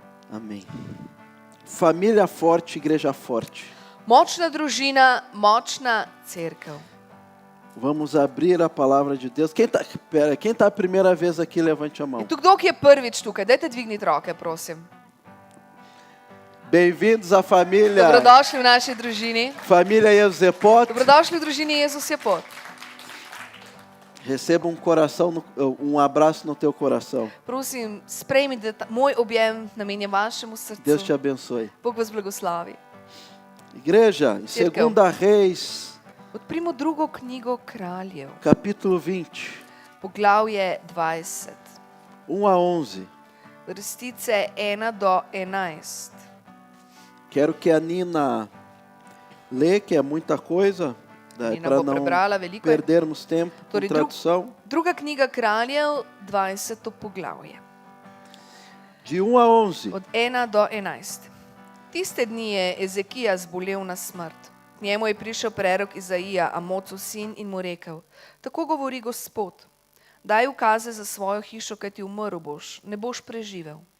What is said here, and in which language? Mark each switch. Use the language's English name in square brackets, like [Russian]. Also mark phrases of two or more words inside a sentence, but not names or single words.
[Portuguese] Amém. Família forte, igreja forte. [Slovenian] Močna družina, močna cerkev. [Portuguese] Vamos abrir a palavra de Deus. Quem tá a primeira vez aqui, levante a mão. [Slovenian] In tu kdo, ki je prvič tukaj? Dajte dvigniti roke, prosim. [Portuguese] Bem-vindos à família. [Slovenian] Dobrodošli v naši družini. [Portuguese] Família Jezepot. [Slovenian] Dobrodošli v družini Jezus je pot. [Portuguese] Receba um abraço no teu coração. [Slovenian] Prosim, sprejmite moj objem namenjen vašemu [Portuguese] Deus te [Slovenian] srcu. [Portuguese] abençoe. [Slovenian] Bog vas blagoslovi. [Portuguese] Igreja, em [Slovenian] Cercão. [Portuguese] 2 Reis, [Slovenian] Odprimo drugo knjigo kraljev, [Portuguese] capítulo 20, [Slovenian] poglavje 20, [Portuguese] 1 a 11. [Slovenian] vrstice 1 do 11. [Portuguese] Quero que a Nina lê, que é muita coisa, [Slovenian] Nina [Portuguese] para [Slovenian] bo [Portuguese] não [Slovenian] prebrala, veliko je. [Portuguese] perdermos tempo com [Slovenian] Torej, [Portuguese] tradução. [Slovenian] Druga knjiga kraljev, 20. poglavje. [Portuguese] De 1 a 11. [Slovenian] Od 1 do 11. Tiste dni je Ezekija zbolel na smrt. K njemu je prišel prerok Izaija, Amocov sin, in mu rekel: tako govori Gospod, daj ukaze za svojo hišo, kaj ti umrl boš, ne boš preživel.